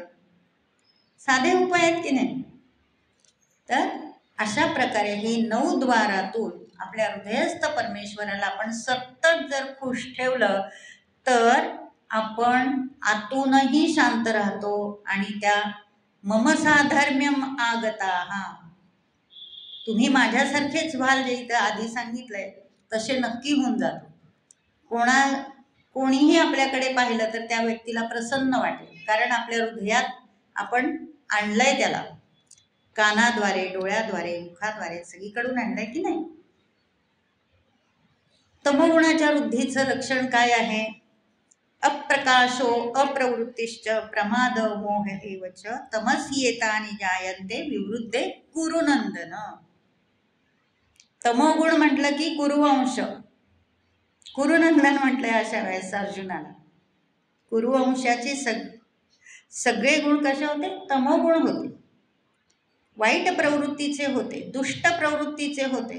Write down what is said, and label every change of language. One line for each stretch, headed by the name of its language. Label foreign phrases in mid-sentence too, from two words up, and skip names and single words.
Marathi: साधे उपाय आहेत की नाही. तर अशा प्रकारे ही 9 द्वारातून आपल्या हृदयस्थ परमेश्वराला आपण सतत जर खुश ठेवलं तर आपण आतूनही शांत राहतो आणि त्या
Sanskrit: मम साधर्म्यम आगता,
Marathi: तुम्ही माझ्यासारखेच व्हाल जे इथं आधी सांगितलंय तसे नक्की होऊन जातो. कोणीही आपल्याकडे पाहिलं तर त्या व्यक्तीला प्रसन्न वाटेल, कारण आपल्या हृदयात आपण आणलंय त्याला, कानाद्वारे, डोळ्याद्वारे, मुखाद्वारे सगळीकडून आणलंय की नाही. तमोगुणाच्या वृद्धीचं लक्षण काय आहे?
Sanskrit: अप्रकाशो अप्रवृत्तिश्च प्रमाद मोह एवच तमस्येतानि जायन्ते विवृद्धे कुरुनंदन.
Marathi: तमोगुण म्हटलं की कुरुवंश, कुरुनंदन म्हटलंय अशा वेळेस अर्जुनाला. कुरुवंशाचे सगळे गुण कसे होते? तमोगुण होते, वाईट प्रवृत्तीचे होते, दुष्ट प्रवृत्तीचे होते.